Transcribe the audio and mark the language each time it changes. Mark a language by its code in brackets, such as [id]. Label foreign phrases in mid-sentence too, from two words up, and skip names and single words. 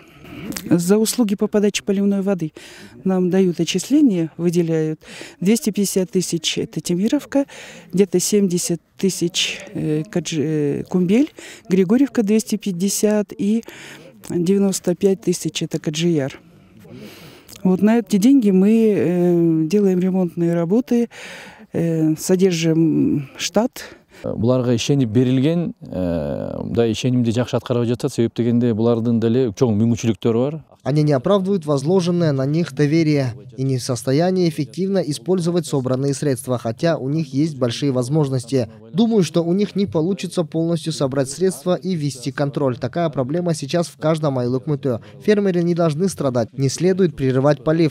[ru] За услуги по подаче поливной воды нам дают отчисления, выделяют 250 тысяч – это Темировка, где-то 70 тысяч Кумбель, Григорьевка 250 и 95 тысяч – это Каджияр. Вот на эти деньги мы делаем ремонтные работы, содержим штат. [ky] Буларга ишенип берилген, да ишенимди жакшы аткарып жатат, себеп дегенде булардын деле чоң мүмкүнчүлүктөрү бар. [ru] Они не оправдывают возложенное на них доверие и не в состоянии эффективно использовать собранные средства, хотя у них есть большие возможности. Думаю, что у них не получится полностью собрать средства и ввести контроль. Такая проблема сейчас в каждом Айлюкмату. Фермеры не должны страдать, не следует прерывать полив.